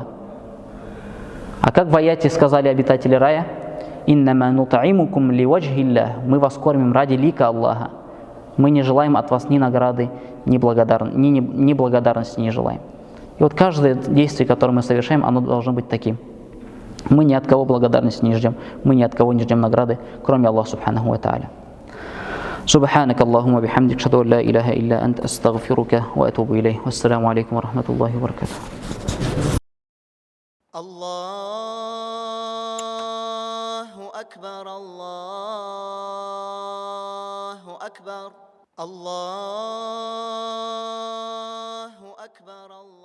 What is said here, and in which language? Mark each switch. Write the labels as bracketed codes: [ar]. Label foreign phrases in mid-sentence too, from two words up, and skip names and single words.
[ru] А как в аяте сказали обитатели рая: [ar] «إنما نطعمكم لوجه الله», [ru] мы вас кормим ради лика Аллаха. Мы не желаем от вас ни награды, ни благодарности не желаем. И вот каждое действие, которое мы совершаем, оно должно быть таким. Мы ни от кого благодарности не ждем, мы ни от кого не ждем награды, кроме Аллаха [ar] سبحانه وتعالى. سبحانك اللهم وبحمدك أشهد أن لا إله إلا أنت أستغفرك وأتوب إليه. والسلام عليكم ورحمة الله وبركاته. الله أكبر الله أكبر الله أكبر.